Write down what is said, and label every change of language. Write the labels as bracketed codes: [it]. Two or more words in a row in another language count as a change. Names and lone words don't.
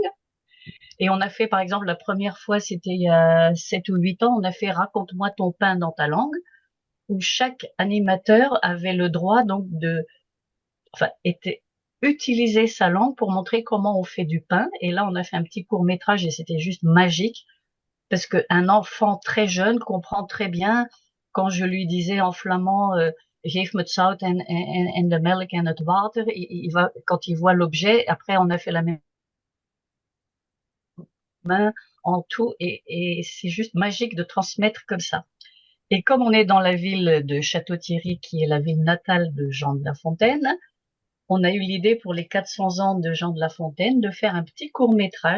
[fr] Et on a fait, par exemple, la première fois, c'était il y a 7 ou 8 ans, on a fait Raconte-moi ton pain dans ta langue, où chaque animateur avait le droit donc utiliser sa langue pour montrer comment on fait du pain. Et là, on a fait un petit court-métrage et c'était juste magique parce qu'un enfant très jeune comprend très bien quand je lui disais en flamand [nl] geef me het zout en de melk en het water, [fr] quand il voit l'objet, après on a fait la même main en tout et c'est juste magique de transmettre comme ça. Et comme on est dans la ville de Château-Thierry, qui est la ville natale de Jean de La Fontaine, on a eu l'idée pour les 400 ans de Jean de La Fontaine de faire un petit court-métrage.